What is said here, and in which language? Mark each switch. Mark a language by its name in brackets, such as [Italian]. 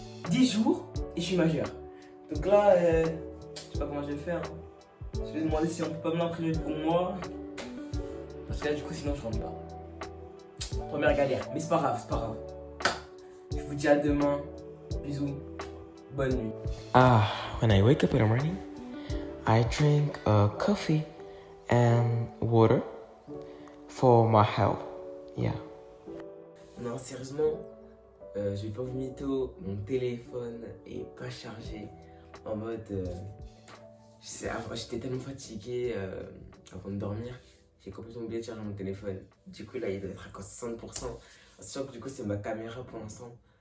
[French] 10 jours et je suis majeur. Donc là, je sais pas comment je vais faire. Je vais demander si on peut pas me l'imprimer pour moi. Parce que là, du coup, sinon, je rentre pas. Première galère, mais c'est pas grave. Je vous dis à demain. Bisous. Bonne nuit. [English] When I wake up in the morning, I drink coffee and water for my health. Yeah. [French] Non, sérieusement, je vais pas vous mytho, mon téléphone est pas chargé. En mode, j'étais tellement fatigué avant de dormir, j'ai complètement oublié de charger mon téléphone. Du coup, là, il doit être à 60%. Sachant que du coup, c'est ma caméra pour l'instant.